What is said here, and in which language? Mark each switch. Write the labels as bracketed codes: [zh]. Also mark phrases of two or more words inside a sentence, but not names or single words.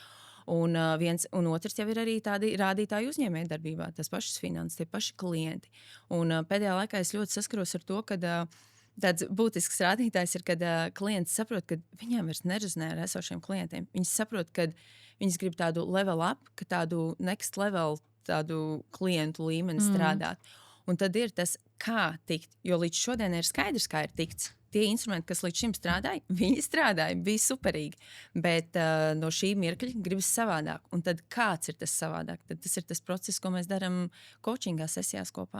[lv] Un otrs jau ir arī tādi rādītāji uzņēmējdarbībā, tās pašas finanses, tie paši klienti. Un pēdējā laikā es ļoti saskaros ar to, ka tāds būtisks rādītājs ir, kad klients saprot, ka viņiem vairs nerezonē ar esošiem klientiem. Viņi saprot, ka viņas grib tādu [en] level up, [lv] ka tādu [en] next level, [lv] tādu klientu līmeni strādāt. Un tad ir tas, kā tikt, jo līdz šodien ir skaidrs, kā ir tikts. Tie instrumenti, kas līdz šim strādāja, viņi strādāja, bija superīgi. Bet no šī mirkļa gribas savādāk. Un tad kāds ir tas savādāk? Tad tas ir tas process, ko mēs darām coachingā sesijās kopā.